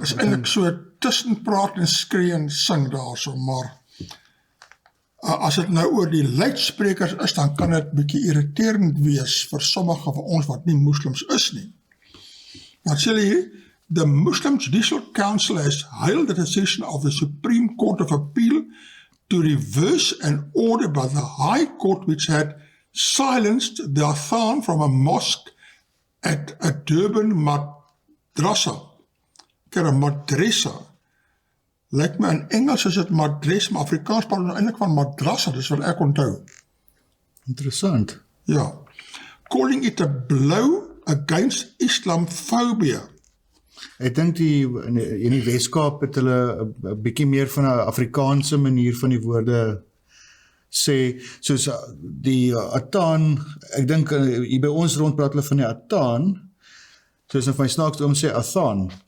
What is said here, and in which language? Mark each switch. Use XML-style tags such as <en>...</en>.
<af>Is eintlik so tussen praat en skree en sing daarso, maar as dit nou oor die luidsprekers is, dan kan dit bietjie irriterend wees vir sommige van ons wat nie moslems is nie. Dan sê hulle hier,</af> <en>the Muslim Judicial Council has hailed the decision of the Supreme Court of Appeal to reverse an order by the High Court which had silenced the adhan from a mosque at a Durban madrasa.</en> <af>Kyk, 'n madrasa. Lyk my in Engels is dit madres, maar Afrikaans praat nou eintlik van madrasa, dis wat ek onthou. Interessant. Ja.</af> <en>Calling it a blow against Islamophobia.</en> <af>Ek dink in die Weskaap het hulle 'n bietjie meer van 'n Afrikaanse manier van die woorde sê, soos die adhan, ek dink hier by ons rond praat hulle van die adhan, soos in my snaaks oom sê adhan.</af>